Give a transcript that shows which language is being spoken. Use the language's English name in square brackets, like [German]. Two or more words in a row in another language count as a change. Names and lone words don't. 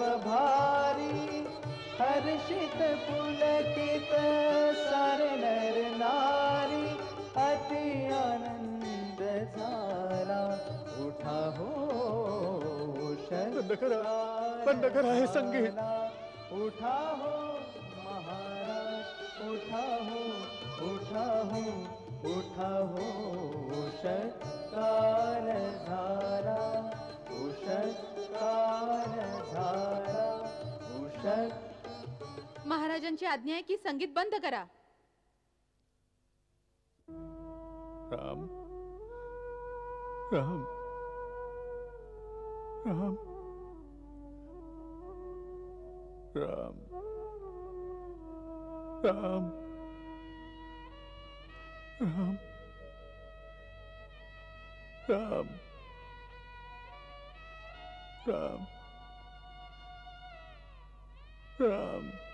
[Marathi] भारी, [Hindi] हर्षित पुलकित सारे नर नारी, [Marathi] अति आनंद झाला उठा हो, बंद करा हे संगीत. उठा हो महाराज, उठा हो, उठा हो, उठा हो, काल झाला, काल झाला, महाराजांची आज्ञा आहे की संगीत बंद करा. राम राम राम राम राम राम राम राम राम.